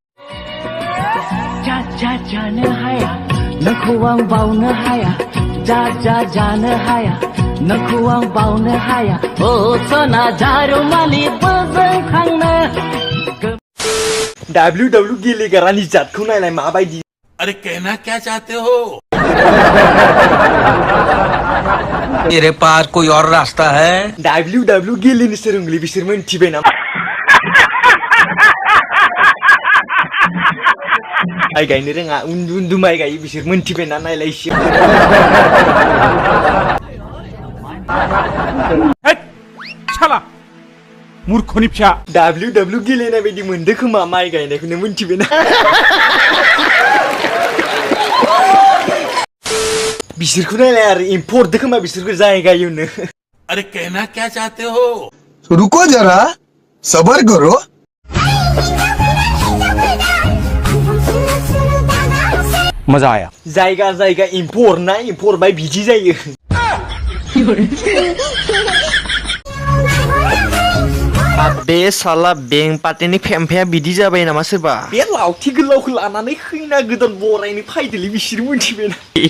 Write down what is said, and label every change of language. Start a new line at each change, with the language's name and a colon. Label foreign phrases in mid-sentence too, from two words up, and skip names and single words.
Bodo: जानो हाया नोंखौ आं बावनो हाया जानो हाया नोंखौ आं बावनो हाया ओ सना जारुमालि बोजोंखांनो WW गेलेग्रानि जातखौ नायलाय माबायदि
Hindi: अरे कहना क्या चाहते हो मेरे पास कोई और रास्ता है
Bodo: WW गेलेनो सोलोंलै बिसोर मोनथिबाय नामा माइ गायनो रोङा उन्दु माइ गायो बिसोर मोनथिबाय ना नायलाय एसे साला मूर्खनि फिसा WW गेलेनाय बायदि मोनदो खोमा माइ गायनायखौनो मोनथिबाय ना बिसोरखौ नायलाय आरो एम्फौ हरदो खोमा बिसोरखौ जायगायावनो
Hindi: अरे कहना क्या चाहते हो रुको जरा सबर करो मजा आया
Bodo: जायगा एम्फौ हरनाय एम्फौ हरबाय बिदि जायो बे साला बेंक पार्टिनि फेमफाया बिदि जाबाय नामा सोरबा बे लावथि गोलावखौ लानानै खैना गोदान बरायनो फायदोलै बिसोर मोनथिबाय ना